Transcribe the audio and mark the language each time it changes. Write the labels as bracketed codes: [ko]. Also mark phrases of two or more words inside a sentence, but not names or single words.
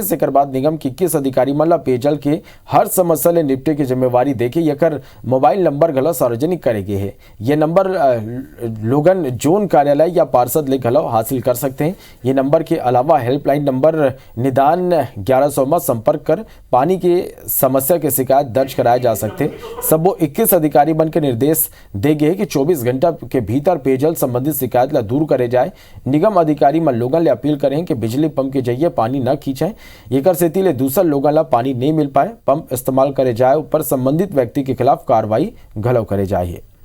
[hne] इसके बाद निगम के 21 अधिकारी मल्ला पेयजल के हर समस्या ले निपटे की जिम्मेवारी देके यकर मोबाइल नंबर घलो सार्वजनिक करेगी है। ये नंबर लोगन जोन कार्यालय या पार्षद ले घलो हासिल कर सकते हैं। ये नंबर के अलावा हेल्पलाइन नंबर निदान 1100 में संपर्क कर पानी की समस्या की शिकायत दर्ज कराया जा सकते। सबो 21 अधिकारी बन के निर्देश दे गए कि 24 घंटा के भीतर पेयजल संबंधित शिकायत ला दूर करे जाए। निगम अधिकारी मन लोगन ले अपील करें कि बिजली पंप के जरिए पानी न खींचे। एकर सेती ले दूसर लोगन ला पानी नहीं मिल पाए पंप इस्तेमाल करे जाए ऊपर संबंधित व्यक्ति के खिलाफ कार्रवाई घलो करे जाए।